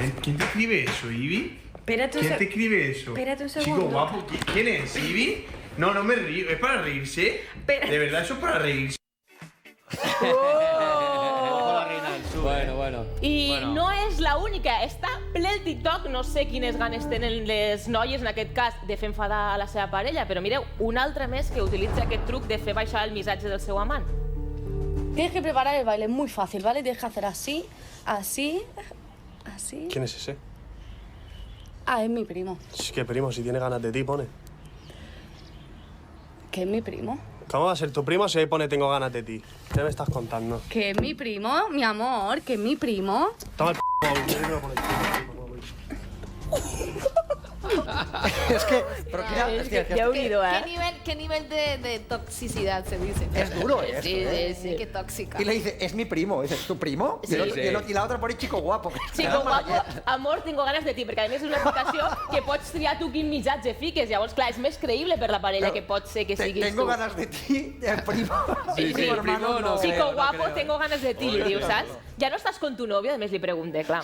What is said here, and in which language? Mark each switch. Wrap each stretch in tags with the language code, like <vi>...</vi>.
<es>¿Quién te escribe eso, Ivy? Espérate ¿Quién te escribe eso? Espérate un segundo. Chico guapo, ¿quién es, Ivy? No me río. ¿Es para reírse? De verdad, eso es para reírse. Bueno.</es> <ca>I no és l'única, està ple el TikTok, no sé quines ganes tenen les noies, en aquest cas, de fer enfadar a la seva parella, però mireu, un altre més que utilitza aquest truc de fer baixar el missatge del seu amant.</ca> <es>Tienes que preparar el baile, es muy fácil, ¿vale? Tienes que hacer así, así, así. ¿Quién es ese? Ah, es mi primo. ¿Qué primo? Si tiene ganas de ti, pone. ¿Que es mi primo? ¿Cómo va a ser tu primo si ahí pone tengo ganas de ti? ¿Qué me estás contando? ¿Que es mi primo, mi amor? ¿Que es mi primo? Toma el p***, Es que... Pero</es> <ca>Déu-n'hi-do,</ca> <es>¿Qué nivel de toxicidad se dice? Es duro esto, Sí, qué tóxica. Y le dice, es mi primo. Dice, ¿tu primo? Sí. Y la otra pone chico guapo. Chico guapo, amor, tengo ganes de ti,</es> <ca>perquè a més és una aplicació que pots triar tu quin missatge fiques. Llavors, clar, és més creïble per la parella que pot ser que siguis tu.</ca> <es>Tengo ganas de ti, primo. Sí, hermano, no. Chico guapo, tengo ganes de ti,</es> <ca>li diu, saps? Ja no estàs</ca> <es>con tu novio,</es> <ca>a més li pregunte, clar.</ca>